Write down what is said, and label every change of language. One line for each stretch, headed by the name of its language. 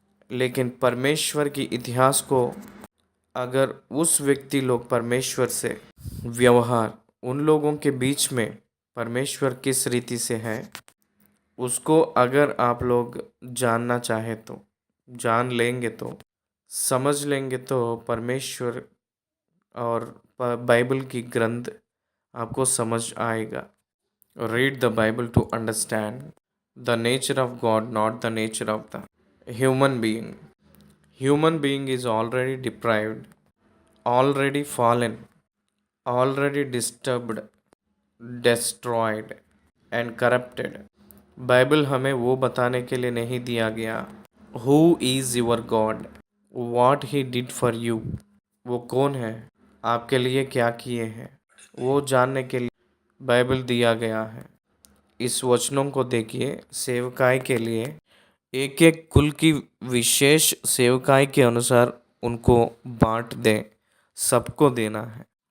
Hindi: लेकिन परमेश्वर की इतिहास को अगर उस व्यक्ति लोग परमेश्वर से व्यवहार, उन लोगों के बीच में परमेश्वर किस रीति से है, उसको अगर आप लोग जानना चाहे तो जान लेंगे, तो समझ लेंगे, तो परमेश्वर और बाइबल की ग्रंथ आपको समझ आएगा।
English: Read the Bible to understand the nature of God, not the nature of the human being. Human being is already deprived, already fallen, already disturbed, destroyed and corrupted.
Hindi: Bible हमें वो बताने के लिए नहीं दिया गया
English: who is your God, what he did for you,
Hindi: वो कौन है, आपके लिए क्या किए हैं, वो जानने के लिए बाइबल दिया गया है। इस वचनों को देखिए, सेवकाई के लिए एक एक कुल की विशेष सेवकाई के अनुसार उनको बांट दें, सबको देना है।